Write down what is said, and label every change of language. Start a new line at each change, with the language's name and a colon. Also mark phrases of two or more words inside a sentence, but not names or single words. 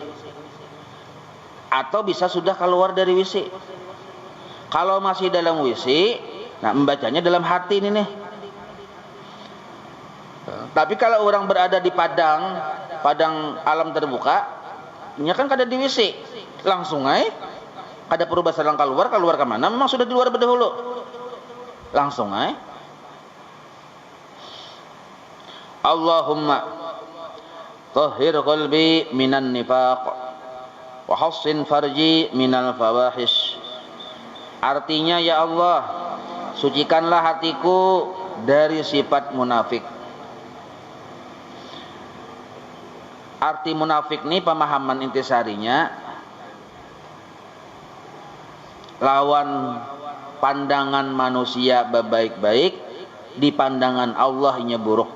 Indonesian: Atau bisa sudah keluar dari WC. Kalau masih dalam WC, nah membacanya dalam hati ini nih.
Banjar: Tapi kalau orang berada di padang alam terbuka, nya kan kada di WC, langsung aja kada perlu basalang keluar ke mana, memang sudah di luar berdahulu.
Indonesian: Langsung aja.
Arabic: اللهم طهر قلبي من النفاق وحصن فرجي من الفواحش.
Indonesian: Artinya, ya Allah, sucikanlah hatiku dari sifat munafik. Arti munafik ini pemahaman intisarinya lawan pandangan manusia baik-baik, di pandangan Allah nya buruk.